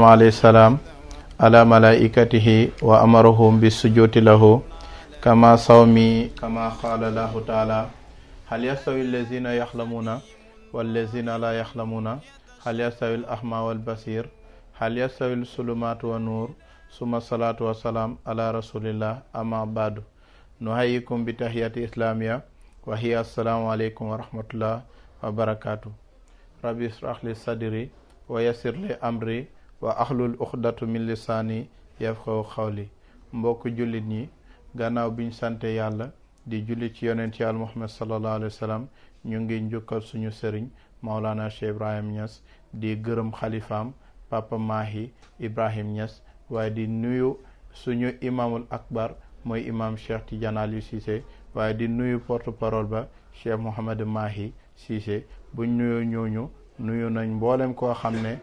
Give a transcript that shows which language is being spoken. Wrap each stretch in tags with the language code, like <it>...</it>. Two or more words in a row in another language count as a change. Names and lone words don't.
<ar>عليه السلام على ملائكته وأمرهم بالسجود له كما صومي كما قال الله تعالى هل يستوي الذين يعلمون والذين لا يعلمون هل يستوي الأعمى والبصير هل يستوي الظلمات والنور ثم الصلاة والسلام على رسول الله أما بعد نحييكم بتحية إسلامية وهي السلام عليكم ورحمة الله وبركاته ربي اشرح لي صدري ويسر لي أمري وأحلل عقدة من لساني يفقهوا قولي</ar> <wo>mbokk jullit ñi gannaaw biñ sante yàlla di julli ci yonent yàlla Muhammad</wo> <ar>صلى الله عليه وسلم</ar> <wo>ñu ngi njukkal suñu sëriñ Maulana Cheikh Ibrahim Niass di gërëm xalifaam Papa Mahi Ibrahim Niass waaye di nuyu suñu</wo> <ar>الإمام الأكبر</ar> <wo>mooy imam Cheikh Tidiane Aliou Cissé waaye di nuyu</wo> <fr>porte parole</fr> <wo>ba Cheikh Mouhamed Mahi Cissé buñ nuyoo ñooñu nuyu nañ mboolem koo xam ne</wo>